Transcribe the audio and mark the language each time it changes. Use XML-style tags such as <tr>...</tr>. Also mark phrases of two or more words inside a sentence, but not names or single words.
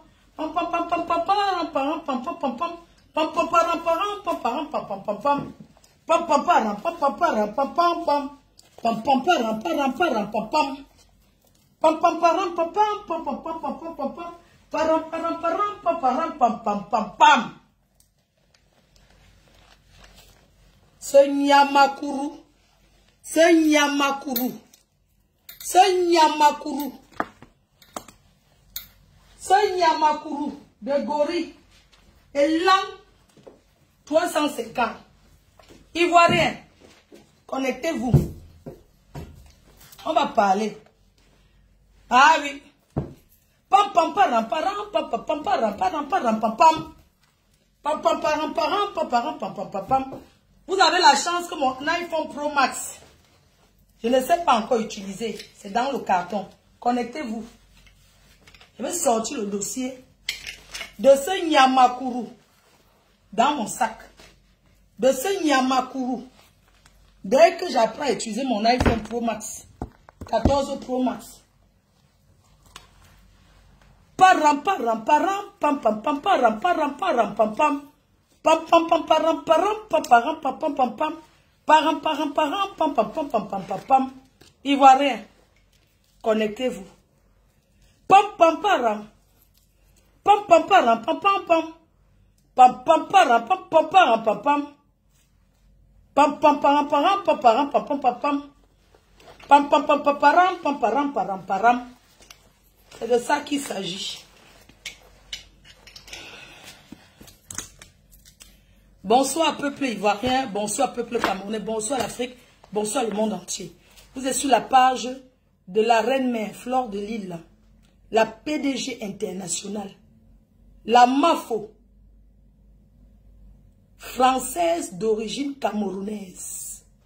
<fr>Pam pam pam pam pam pam pam pam pam pam pam. Pam pam pam pam pam pam pam pam. Pam pam pam pam pam pam pam pam pam. Pam pam pam pam pam pam pam. Pam pam pam pam pam pam pam pam pam pam pam. Param param param pam param pam pam pam pam. Ce Nyamakuru, ce Nyamakuru, ce Nyamakuru, ce Nyamakuru de Gori est là 350. Ivoirien, connectez-vous. On va parler. Ah oui. Pam pam param param pam pam pam param param param pam pam. Pam pam param param pam param pam pam pam pam. Vous avez la chance que mon iPhone Pro Max, je ne sais pas encore utiliser. C'est dans le carton. Connectez-vous. Je vais sortir le dossier de ce Nyamakuru dans mon sac. De ce Nyamakuru. Dès que j'apprends à utiliser mon iPhone Pro Max, 14 Pro Max. Param param param pam pam pam param param param pam pam. Pam pam pam param param pam param pam pam pam pam. Param param param pam pam pam pam pam pam pam. Ivoirien, connectez-vous. Pam pam param. Pam pam param pam pam pam. Pam pam param pam pam param pam pam. Pam pam param param pam param pam pam pam pam. Pam pam pam param pam param param param. C'est de ça qu'il s'agit. Bonsoir peuple ivoirien, bonsoir peuple camerounais, bonsoir l'Afrique, bonsoir le monde entier. Vous êtes sur la page de la reine-mère Fleur de Lille, la PDG internationale, la MAFO, française d'origine camerounaise.</fr>